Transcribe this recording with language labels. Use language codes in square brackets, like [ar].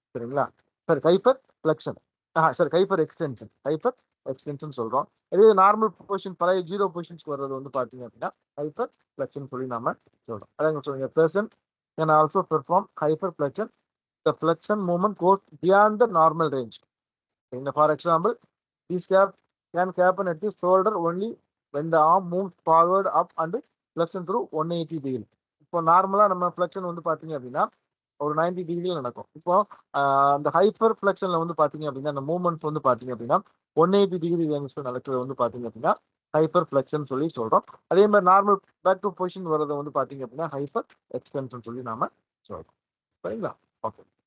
[ta] சரிங்களா, சரி hyper flexion, சரி ஹைப்பர் எக்ஸ்டென்ஷன் சொல்றோம். இதே நார்மல் பொசிஷன் பழைய 0 பொசிஷன்ஸ்க்கு வர்றது வந்து பார்த்தீங்க அப்படின்னா ஹைப்பர் ஃப்ளெக்ஷன் சொல்லி நாம சொல்றோம். அதான் சொல்லுங்க, [en] Person can also perform hyper flexion, the flexion movement goes beyond the normal range. For example, this can happen at the shoulder only when the arm moves forward, up and flexion through 180 degree. [ta] இப்போ நார்மலா நம்ம flexion வந்து பாத்தீங்க அப்படின்னா ஒரு 90 டிகிரியில் நடக்கும். இப்போ அந்த ஹைப்பர் ஃப்ளெக்ஷன்ல வந்து பாத்தீங்க அப்படின்னா அந்த மூவ்மெண்ட் வந்து பாத்தீங்க அப்படின்னா 180 டிகிரி ரேஞ்ச்ல நடக்கிறது வந்து பாத்தீங்க அப்படின்னா ஹைப்பர் ஃப்ளெக்ஷன் சொல்லி சொல்றோம். அதே மாதிரி நார்மல் பேக் டு பொசிஷன் வரதை வந்து பாத்தீங்க அப்படின்னா ஹைப்பர் எக்ஸ்டென்ஷன் சொல்லி நாம சொல்றோம். சரிங்களா, ஓகே.